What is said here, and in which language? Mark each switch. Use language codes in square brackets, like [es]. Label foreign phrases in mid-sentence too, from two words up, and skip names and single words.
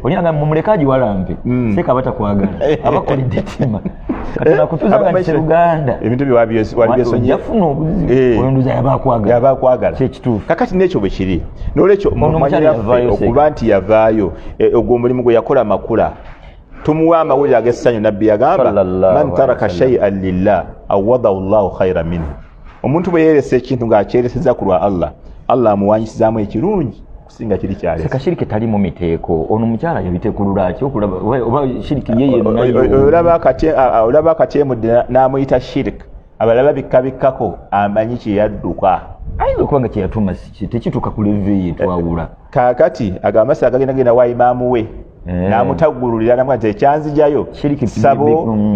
[lg] Olina nga mumuleke agiwalampe, Mm. seeka abatakwagala, abakoledde ttima. Kati Eh, nakutuuza nga abamanyi nti Seruganda. Ebintu bye wabyeso-, Wa-, wabyeso-, yafuna obuzibu, Eh. oyo ndowooza yaba akwagala. Yaba akwagala. Kye kituufu. Kakati n'ekyo bwe kiri. N'olwekyo Ono mumanye omukyala naffe yavaayo, okuba seeka. nti yavaayo, eh, ogwo omulimu gwe yakola Makula. Tumuwa amawulire ag'essanyu, Nabbi yagamba, [ar] صلى الله من عليه ترك وسلم. شيئا لله عوضه الله خيرا منه." [lg] Omuntu bwe yeresa ekintu ng'akyeresezza ku lwa Allah, Allah amuwanyisizaamu ekirungi kusinga kiri kyalesa. Seka shiriki tali mu miteeko. Ono omukyala yabiteekulula atya okulaba, oba, oba shiriki ye yenna O-, o-, yo? o-, olaba akatye-, a-, a-, olaba akatyemudde na-, n'amuyita shiriki. Abalala bikka bikkako, amanyi kye yadduka. Ayinza okuba nga kye yatuma si kye, tekituuka ku level ye twawula. Kaakati agamba, "Masa agagenda genda wa imaamu we." Eh. N'amutaggululira, n'amugamba nti, "Ekyanzijayo Shiriki ssabo, mm.